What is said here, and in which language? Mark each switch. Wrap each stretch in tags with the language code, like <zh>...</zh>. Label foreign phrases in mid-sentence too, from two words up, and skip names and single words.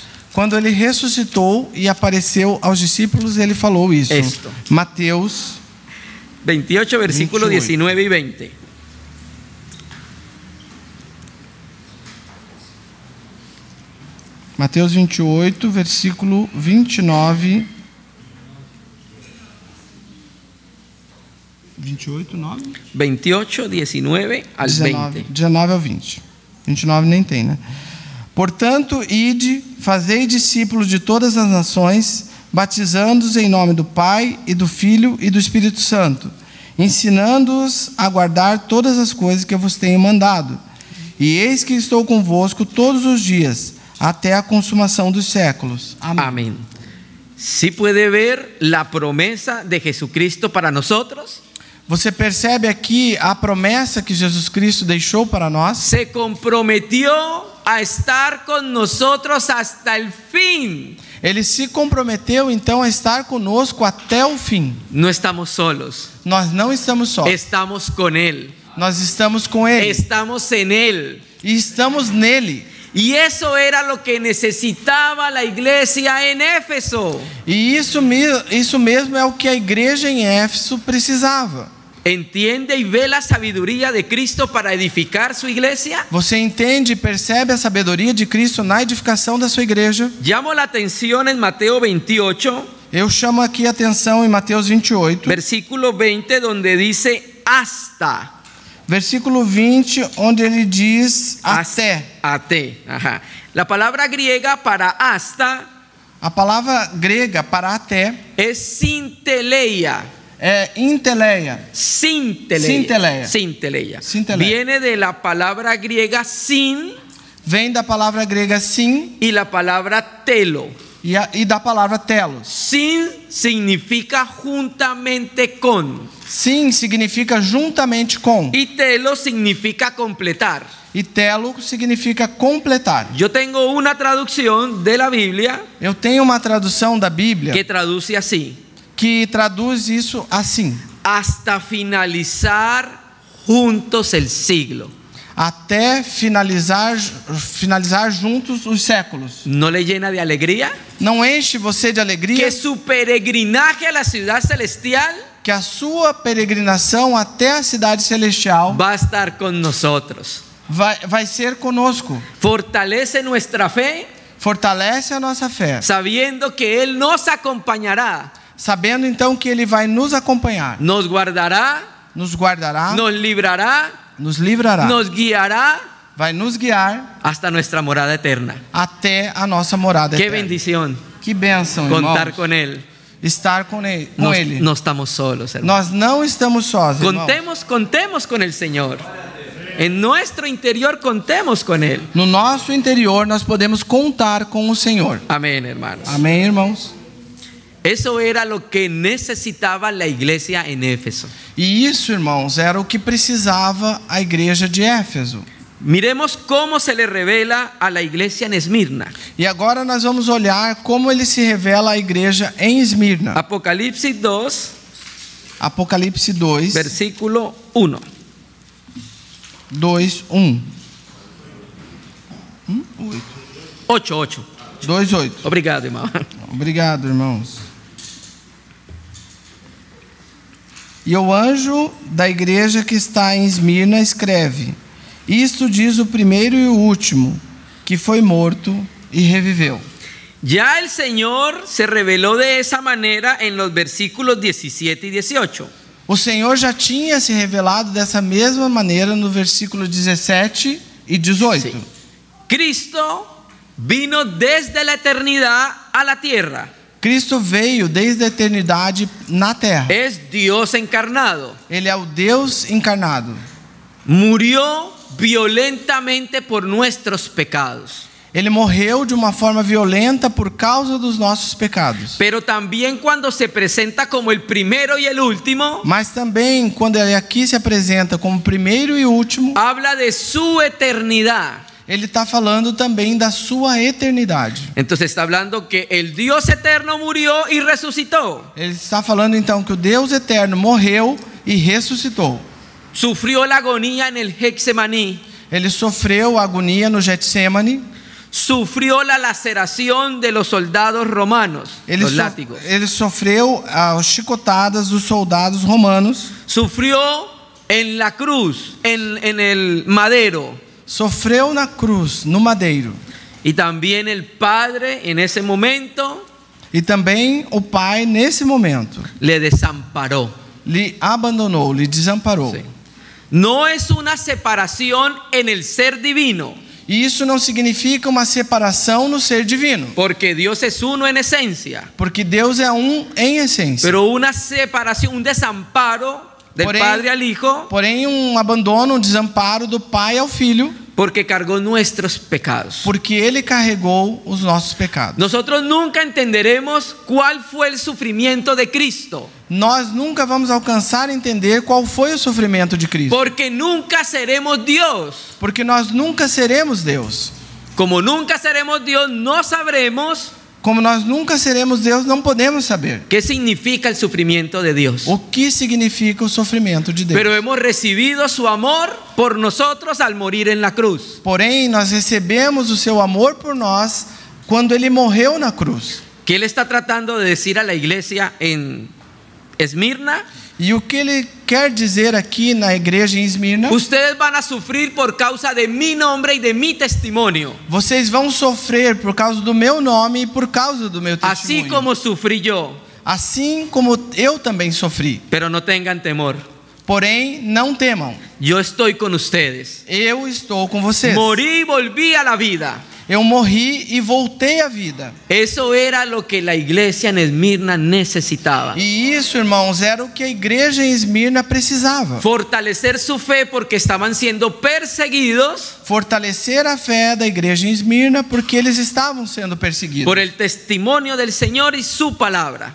<pt>Quando ele ressuscitou e apareceu aos discípulos, ele falou isso.</pt> <es>Esto.</es> <pt>Mateus 28, versículo 28.</pt> <es>19 y 20.</es> <pt>Mateus 28, versículo 29. 28, 9?</pt> <es>28, 19 al 20.</es> <pt>19 ao 20. 29 nem tem, né? Portanto, ide, fazei discípulos de todas as nações, batizando-os em nome do Pai e do Filho e do Espírito Santo, ensinando-os a guardar todas as coisas que eu vos tenho mandado. E eis que estou convosco todos os dias, até a consumação dos séculos. Amém.</pt> <es>Amén. ¿Sí puede ver la promesa de Jesucristo para nosotros?</es> <pt>Você percebe aqui a promessa que Jesus Cristo deixou para nós?</pt> <es>Se comprometió a estar con nosotros hasta el fin.</es> <pt>Ele se comprometeu então a estar conosco até o fim.</pt> <es>No estamos solos,</es> <pt>Nós não estamos só.</pt> <es>estamos con Él,</es> <pt>Nós estamos com Ele.</pt> <es>estamos en Él.</es> <pt>E estamos nele.</pt> <es>Y eso era lo que necesitaba la iglesia en Éfeso.</es> <pt>E isso mesmo é o que a igreja em Éfeso precisava.</pt> <es>¿Entiende y ve la sabiduría de Cristo para edificar su iglesia?</es> <pt>Você entende e percebe a sabedoria de Cristo na edificação da sua igreja?</pt> <es>Llamo la atención en Mateo 28,</es> <pt>Eu chamo aqui a atenção em Mateus 28,</pt> <es>versículo 20, donde dice hasta.</es> <pt>versículo 20, onde ele diz até. Até.</pt> <es>Ajá. La palabra griega para hasta</es> <pt>A palavra grega para até</pt> <es>es sinteleia.</es> <pt>é inteleia.</pt> <es>Sinteleia.</es> <pt>Sinteleia.</pt> <es>Viene de la palabra griega sin</es> <pt>Vem da palavra grega sim</pt> <es>y la palabra telo.</es> <pt>e da palavra telos.</pt> <es>Sin significa juntamente con.</es> <pt>Sim significa juntamente com.</pt> <es>Y telo significa completar.</es> <pt>E telo significa completar.</pt> <es>Yo tengo una traducción de la Biblia</es> <pt>Eu tenho uma tradução da Bíblia</pt> <es>que traduce así:</es> <pt>que traduz isso assim:</pt> <es>hasta finalizar juntos el siglo.</es> <pt>até finalizar juntos os séculos.</pt> <es>¿No le llena de alegría?</es> <pt>Não enche você de alegria</pt> <es>Que su peregrinaje a la ciudad celestial</es> <pt>que a sua peregrinação até a cidade celestial</pt> <es>va a estar con nosotros.</es> <pt>vai ser conosco.</pt> <es>Fortalece nuestra fe,</es> <pt>Fortalece a nossa fé,</pt> <es>sabiendo que Él nos acompañará,</es> <pt>sabendo então que Ele vai nos acompanhar,</pt> <es>nos guardará,</es> <pt>nos guardará,</pt> <es>nos librará,</es> <pt>nos livrará,</pt> <es>nos guiará</es> <pt>vai nos guiar</pt> <es>hasta nuestra morada eterna.</es> <pt>até a nossa morada</pt> <es>Qué</es> <pt>eterna.</pt> <es>bendición</es> <pt>Que bênção,</pt> <es>contar</es> <pt>irmãos.</pt> <es>con Él.</es> <pt>Estar com Ele.</pt> <es>No estamos solos, hermano.</es> <pt>Nós não estamos sós, irmãos.</pt> <es>Contemos con el Señor. En nuestro interior contemos con Él.</es> <pt>No nosso interior nós podemos contar com o Senhor.</pt> <es>Amén, hermanos.</es> <pt>Amém, irmãos?</pt> <es>Eso era lo que necesitaba la iglesia en Éfeso.</es> <pt>E isso, irmãos, era o que precisava a igreja de Éfeso.</pt> <es>Miremos cómo se le revela a la iglesia en Esmirna.</es> <pt>E agora nós vamos olhar como ele se revela à igreja em Esmirna.</pt> <es>Apocalipsis 2,</es> <pt>Apocalipse 2, versículo 1. 2, 1. 8. 2, 8. Obrigado, irmão. Obrigado, irmãos. E o anjo da igreja que está em Esmirna escreve: isto diz o primeiro e o último, que foi morto e reviveu.</pt> <es>Ya el Señor se reveló de esa manera en los versículos 17 y 18.</es> <pt>O Senhor já tinha se revelado dessa mesma maneira no versículo 17 e 18.</pt> <es>Sí. Cristo vino desde la eternidad a la tierra.</es> <pt>Cristo veio desde a eternidade na terra.</pt> <es>Es Dios encarnado.</es> <pt>Ele é o Deus encarnado.</pt> <es>Murió violentamente por nuestros pecados.</es> <pt>Ele morreu de uma forma violenta por causa dos nossos pecados.</pt> <es>Pero también cuando se presenta como el primero y el último,</es> <pt>Mas também, quando ele aqui se apresenta como primeiro e último,</pt> <es>habla de su eternidad.</es> <pt>ele está falando também da sua eternidade.</pt> <es>Entonces está hablando que el Dios eterno murió y resucitó.</es> <pt>Ele está falando então que o Deus eterno morreu e ressuscitou.</pt> <es>Sufrió la agonía en el Getsemaní.</es> <pt>Ele sofreu a agonia no Getsemane.</pt> <es>Sufrió la laceración de los soldados romanos, los látigos.</es> <pt>Ele sofreu as chicotadas dos soldados romanos.</pt> <es>Sufrió en la cruz, en el madero.</es> <pt>Sofreu na cruz, no madeiro.</pt> <es>Y también el Padre en ese momento</es> <pt>E também o Pai, nesse momento,</pt> <es>le desamparó.</es> <pt>lhe abandonou, lhe desamparou.</pt> <es>Sí. No es una separación en el ser divino,</es> <pt>E isso não significa uma separação no ser divino,</pt> <es>porque Dios es uno en esencia,</es> <pt>porque Deus é um em essência.</pt> <es>pero una separación, un desamparo del Padre al Hijo,</es> <pt>Porém, um abandono, um desamparo do Pai ao Filho,</pt> <es>porque cargó nuestros pecados.</es> <pt>porque Ele carregou os nossos pecados.</pt> <es>Nosotros nunca entenderemos cuál fue el sufrimiento de Cristo,</es> <pt>Nós nunca vamos alcançar a entender qual foi o sofrimento de Cristo,</pt> <es>porque nunca seremos Dios.</es> <pt>porque nós nunca seremos Deus.</pt> <es>Como nunca seremos Dios, no sabremos</es> <pt>como nós nunca seremos Deus, não podemos saber</pt> <es>qué significa el sufrimiento de Dios.</es> <pt>o que significa o sofrimento de Deus.</pt> <es>Pero hemos recibido su amor por nosotros al morir en la cruz.</es> <pt>Porém, nós recebemos o seu amor por nós quando ele morreu na cruz.</pt> <es>¿Qué él está tratando de decir a la iglesia en Esmirna?</es> <pt>E o que ele quer dizer aqui na igreja em Esmirna?</pt> <es>Ustedes van a sufrir por causa de mi nombre y de mi testimonio,</es> <pt>Vocês vão sofrer por causa do meu nome e por causa do meu</pt> <es>así</es> <pt>testemunho.</pt> <es>como sufrí yo.</es> <pt>Assim como eu também sofri.</pt> <es>Pero no tengan temor,</es> <pt>Porém, não temam.</pt> <es>yo estoy con ustedes.</es> <pt>Eu estou com vocês.</pt> <es>Morí y volví a la vida.</es> <pt>Eu morri e voltei à vida.</pt> <es>Eso era lo que la iglesia en Esmirna necesitaba.</es> <pt>E isso, irmãos, era o que a igreja em Esmirna precisava.</pt> <es>Fortalecer su fe porque estaban siendo perseguidos</es> <pt>Fortalecer a fé da igreja em Esmirna porque eles estavam sendo perseguidos.</pt> <es>por el testimonio del Señor y su palabra.</es>